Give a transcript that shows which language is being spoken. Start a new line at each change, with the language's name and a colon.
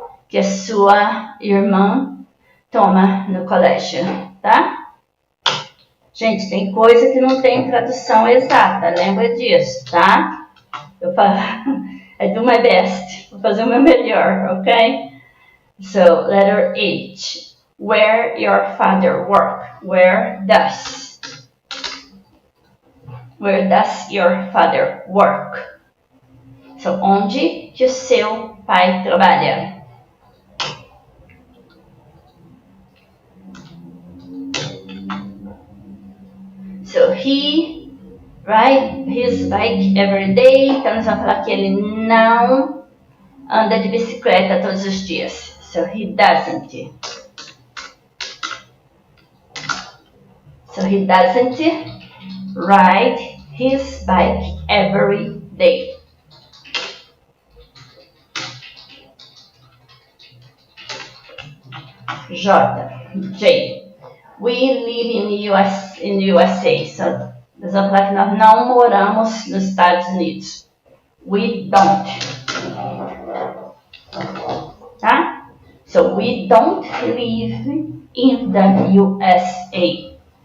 Portuguese: Que a sua irmã toma no colégio, tá? Gente, tem coisa que não tem tradução exata, lembra disso, tá? Eu falo,
English: I do my best,
Portuguese: vou fazer o meu melhor, ok?
English: So, letter H. Where your father work? Where does your father work?
Portuguese: So, onde que o seu pai trabalha?
English: So, he ride his bike every day.
Portuguese: Então, nós vamos falar que ele não anda de bicicleta todos os dias.
English: So, he doesn't. So, he doesn't ride his bike every day. J. We live in USA.
Portuguese: So, nós vamos falar que nós não moramos nos Estados Unidos.
English: We don't. Tá? So, we don't live in the USA.